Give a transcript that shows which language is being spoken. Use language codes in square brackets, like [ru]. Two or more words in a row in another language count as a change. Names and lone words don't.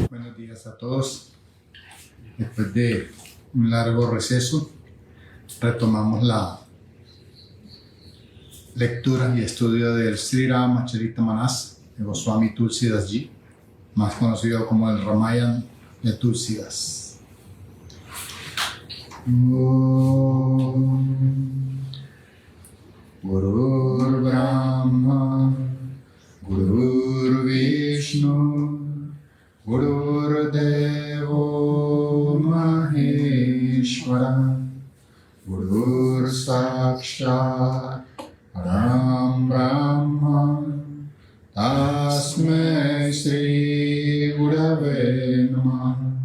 [es] Buenos días a todos. Después de un largo receso, retomamos la lectura y estudio del Sri Ramacharita-Manas de Goswami Tulsidas Ji, más conocido como el Ramayana de Tulsidas. [sa] Gurur Brahma, Gurur Vishnu, Gurur Devo Maheshwara, Gurur Sakshat Param Brahma, Tasmai Shri Gurave Namaha.